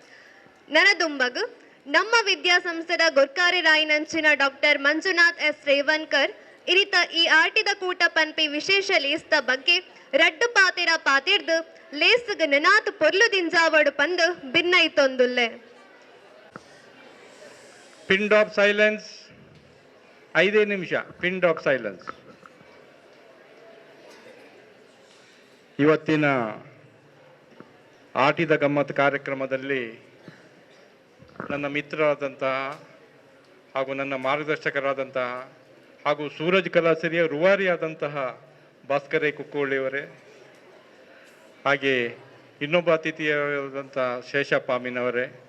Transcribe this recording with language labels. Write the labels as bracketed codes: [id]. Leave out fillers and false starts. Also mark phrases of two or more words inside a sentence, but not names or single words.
[tcy] ಸರ್ ನನ್ನ ದುಂಬಗ್ ನಮ್ಮ ವಿದ್ಯಾಸಂಸ್ಥೆದ ಗೊರ್ಕಾರೆ ರಾಯಿನಂಚಿನ ಡಾಕ್ಟರ್ ಮಂಜುನಾಥ್ ಎಸ್ ರೇವನ್ಕರ್ ಇರಿತ ಈ ಆಟಿದ ಕೂಟ ಪನ್ಪಿ ವಿಶೇಷ ಲೇಸ್ದ ಬಗ್ಗೆ ರಡ್ಡು ಪಾತಿರ್ದು ಲೇಸ್ಗ್ ನೆನಾತ್ ಪೊರ್ಲು ದಿಂಜಾವಡು ಪಂದು ಭಿನ್ನೈತೊಂದುಲ್ಲೆ. [en] pin of silence, 5 ನಿಮಿಷ pin of silence. [kn] ಇವತ್ತಿನ ಆಟಿದ ಗಮ್ಮತ್ ಕಾರ್ಯಕ್ರಮದಲ್ಲಿ ನನ್ನ ಮಿತ್ರರಾದಂತಹ ಹಾಗೂ ನನ್ನ ಮಾರ್ಗದರ್ಶಕರಾದಂತಹ ಹಾಗೂ ಸೂರಜ್ ಕಲಾಸಿರಿಯ ರೂವಾರಿಯಾದಂತಹ ಭಾಸ್ಕರೇ ಕುಕ್ಕೋಳಿಯವರೇ, ಹಾಗೆ ಇನ್ನೊಬ್ಬ ಅತಿಥಿಯಾದಂಥ ಶೇಷಪ್ಪ ಅಮೀನವರೇ,